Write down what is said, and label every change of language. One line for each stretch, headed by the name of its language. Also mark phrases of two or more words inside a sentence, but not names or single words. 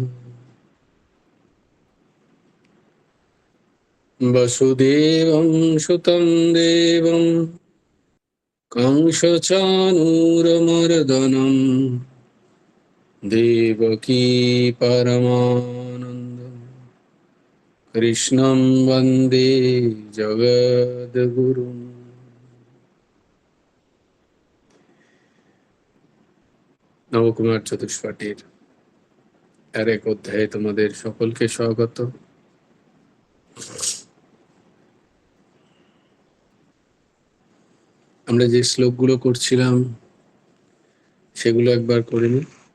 Sanskrit: वसुदेवं सुतं देवं कंसचाणूरमर्दनं देवकी परमानन्दं कृष्णं वन्दे जगद्गुरुम्।
Bangla: নবকুমার চতুষ্পাঠীর আর এক অধ্যায়ে তোমাদের সকলকে স্বাগত। আমরা যে শ্লোকগুলো করছিলাম সেগুলো একবার করে নি।